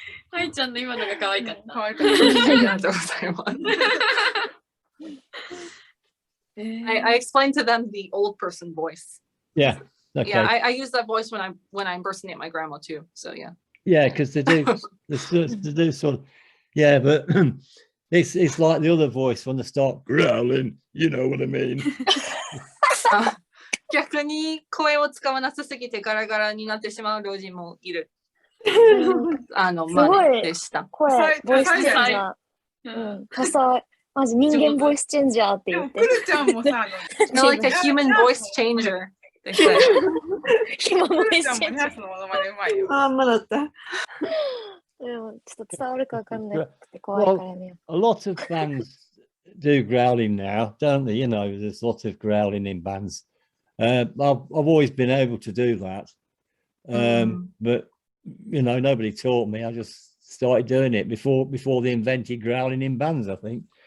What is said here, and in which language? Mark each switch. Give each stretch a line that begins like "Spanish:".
Japanese: ハイちゃんの今のが可愛かった。可愛かった。ありがとうございます。
English: I explained to them the old person voice. Yeah. Okay. Yeah, I use that voice when I impersonate my grandma too. So yeah. Yeah, because they do sort of, yeah, but it's like the other voice when they start growling, you know what I mean.
Japanese: 逆に声を使わなさすぎてガラガラになってしまう老人もいる。真似でした。声、ボイスチェンジャー。多彩。マジ人間ボイスチェンジャーって言って。くるちゃんもさ、
English: You're like a human voice changer.
Japanese: 今ボイスチェンジャー。あんまだった。でもちょっと伝わるかわかんなくて怖いからね。
English: A lot of bands do growling now, don't they? You know, there's lots of growling in bands. I've always been able to do that, but you know, nobody taught me. I just started doing it before they invented growling in bands, I think.